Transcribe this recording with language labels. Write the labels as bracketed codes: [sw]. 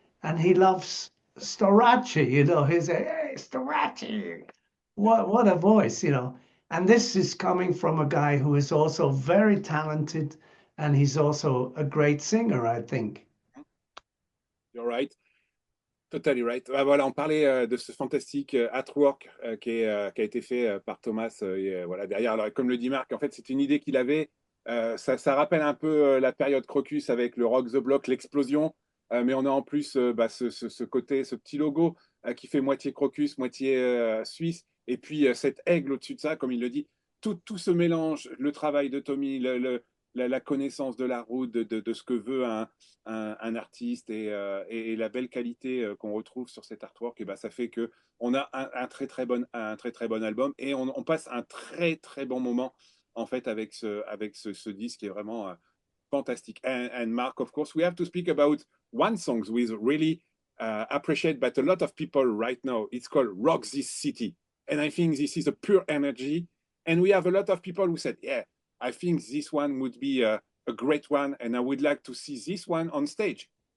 [en] and he loves Storace, you know. He's a, hey, Storace, what a voice, you know. And this is coming from a guy who is also very talented, and he's also a great singer, I think. You're right. Totally right. [fr] Ah, voilà, on parlait de ce fantastique artwork qui a été fait par Thomas. Voilà, derrière, alors, comme le dit Marc, en fait, c'est une idée qu'il avait. Ça rappelle un peu la période Krokus avec le Rock the Block, l'explosion. Mais on a en plus ce côté, ce petit logo qui fait moitié Krokus, moitié suisse. Et puis cet aigle au-dessus de ça, comme il le dit. Tout ce mélange, le travail de Tommy, la connaissance de la route, de ce que veut un artiste et la belle qualité qu'on retrouve sur cet artwork, et ben, ça fait que on a un très très bon album et on passe un très très bon moment en fait avec ce disque qui est vraiment fantastique. [en] And Mark, of course, we have to speak about one song we really appreciate, but a lot of people right now. It's called "Rock This City," and I think this is a pure energy. And we have a lot of people who said, "Yeah, I think this one would be a great one, and I would like to see this one on stage."